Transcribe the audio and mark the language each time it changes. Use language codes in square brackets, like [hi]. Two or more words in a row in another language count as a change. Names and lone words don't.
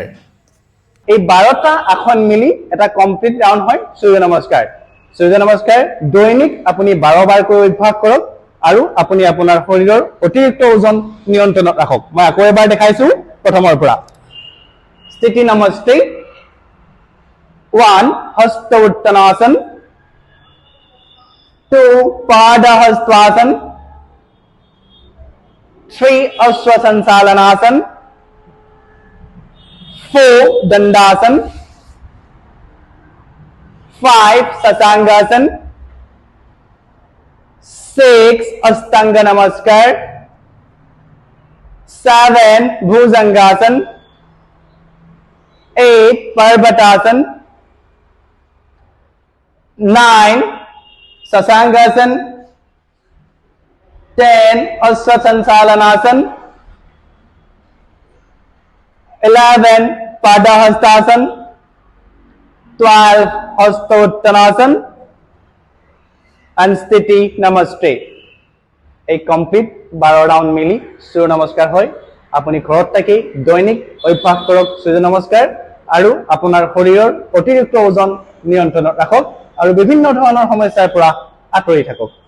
[as] এই 12টা আসন মিলি এটা কমপ্লিট ৰাউণ্ড হয় সূৰ্য নমস্কাৰ দৈনিক আপুনি 12 বাৰ কৰি অভ্যাস কৰক আৰু আপুনি আপোনাৰ শৰীৰৰ অতিৰিক্ত ওজন নিয়ন্ত্ৰণত ৰাখক মই আকৌ এবাৰ দেখাইছো প্ৰথমৰ পৰা স্থিতি নমস্তে 1 হস্ত উত্তানাসন 2 পাদা হস্তাসন 3 অস্ত্র সঞ্চালনাসন 4 दंडासन 5 शशांगासन 6 अष्टांग नमस्कार 7 भुजंगासन 8 पर्वतासन 9 शशांगासन 10 अश्व संचालनासन 11 पादहस्तासन 12 हस्तोत्तनासन and स्थिति नमस्ते এই কমপ্লিট 12 রাউন্ড মিলি সূর্য নমস্কাৰ হয় আপুনি ঘৰত থাকি দৈনিক অভ্যাস কৰক সূৰ্য নমস্কাৰ আৰু আপোনাৰ শৰীৰৰ অতিৰিক্ত ওজন নিয়ন্ত্ৰণত ৰাখক আৰু বিভিন্ন ধৰণৰ সমস্যাৰ পৰা আঁতৰি থাকক